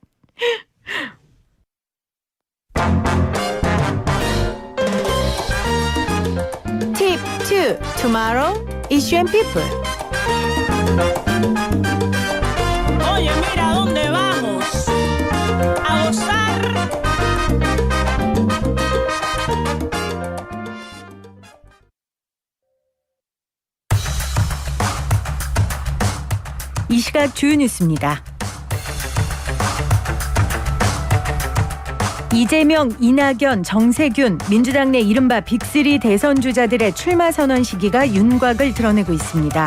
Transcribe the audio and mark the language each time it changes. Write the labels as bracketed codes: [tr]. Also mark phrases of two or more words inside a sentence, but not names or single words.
[en] Tip 2 Tomorrow Issue and People. [es] Oye, mira dónde vamos a gozar. [ko] 이 시각 주요 뉴스입니다. 이재명, 이낙연, 정세균, 민주당 내 이른바 빅3 대선 주자들의 출마 선언 시기가 윤곽을 드러내고 있습니다.